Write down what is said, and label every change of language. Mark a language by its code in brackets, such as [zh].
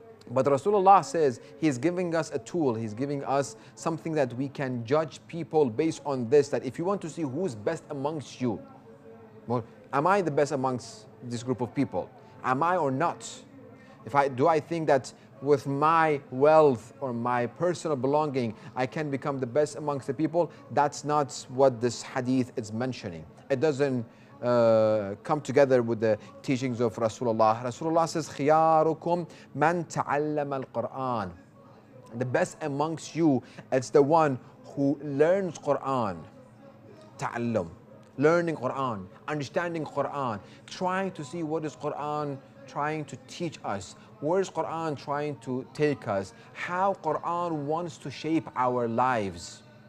[en] But Rasulullah says he's giving us a tool, he's giving us something that we can judge people based on this, that if you want to see who's best amongst you, well, am I the best amongst this group of people? Am I or not? Do I think that with my wealth or my personal belonging, I can become the best amongst the people? That's not what this hadith is mentioning. It doesn't come together with the teachings of Rasulullah. Rasulullah says, [ar] خِيَارُكُمْ مَنْ تَعَلَّمَ الْقُرْآنِ. [en] The best amongst you, it's the one who learns Quran. Ta'allum. Learning Quran, understanding Quran, trying to see what is Quran trying to teach us, where is Quran trying to take us, how Quran wants to shape our lives.